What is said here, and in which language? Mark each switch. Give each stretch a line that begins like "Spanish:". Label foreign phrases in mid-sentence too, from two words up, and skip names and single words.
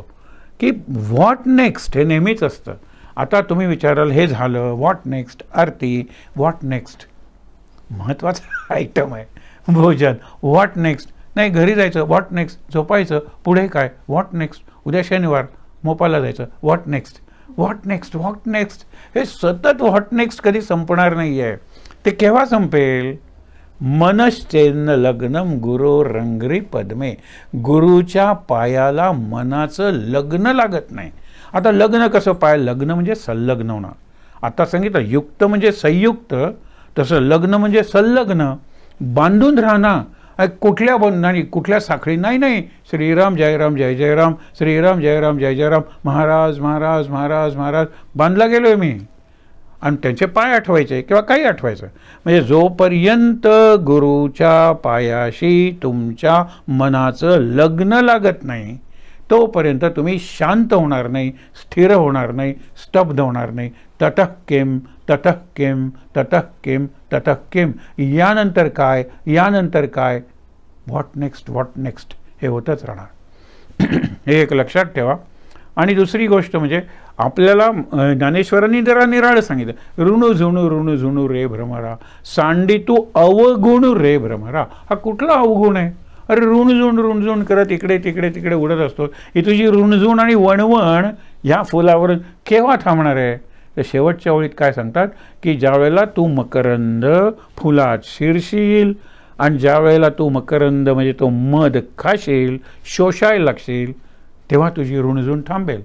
Marathi: की
English: what next
Marathi: हे नेहमीच असतं. आता तुम्ही विचाराल हे झालं,
English: what next,
Marathi: आरती,
English: what next,
Marathi: महत्त्वाचा आयटम आहे भोजन,
English: what next,
Marathi: नाही घरी जायचं,
English: what next,
Marathi: झोपायचं, पुढे काय,
English: what next,
Marathi: उद्या शनिवार मोपाला जायचं,
English: what next, what next, what next,
Marathi: हे सतत
English: what next
Marathi: कधी संपणार नाही आहे. ते केव्हा संपेल?
Sanskrit: मनश्चेन्न लग्नम गुरो रंगरी पद्मे,
Marathi: गुरुच्या पायाला मनाचं लग्न लागत नाही. आता लग्न कसं पाय, लग्न म्हणजे संलग्न होणं. आता सांगितलं युक्त म्हणजे संयुक्त, तसं लग्न म्हणजे संलग्न, बांधून राहणं. कुठल्या बंधनाने, कुठल्या साखळी नाही, नाही,
Sanskrit: श्रीराम जय राम जय जय राम, श्रीराम जय राम जय जय राम,
Marathi: महाराज महाराज महाराज महाराज बांधला गेलोय मी, आणि त्यांचे पाय आठवायचे किंवा काही आठवायचं. म्हणजे जोपर्यंत गुरुच्या पायाशी तुमच्या मनाचं लग्न लागत नाही तोपर्यंत तुम्ही शांत होणार नाही, स्थिर होणार नाही, स्तब्ध होणार नाही.
Sanskrit: ततः किम ततः किम ततः किम ततः किम,
Marathi: यानंतर काय, यानंतर काय,
English: what next, what next,
Marathi: हे होतच राहणार. हे एक लक्षात ठेवा. आणि दुसरी गोष्ट म्हणजे आपल्याला ज्ञानेश्वरांनी जरा निराळं सांगितलं, ऋणू झुणू ऋणू झुणू रे भ्रमरा, सांडी तू अवगुण रे भ्रमरा. हा कुठला अवगुण आहे? अरे ऋणझुण करत इकडे तिकडे तिकडे उडत असतो. ही तुझी ऋणझुण आणि वणवण ह्या फुलावर केव्हा थांबणार आहे? तर शेवटच्या ओळीत काय सांगतात की ज्या वेळेला तू मकरंद फुलात शिरशील आणि ज्या वेळेला तू मकरंद म्हणजे तो मध खाशील, शोषायला लागशील, तेव्हा तुझी ऋणझुण थांबेल.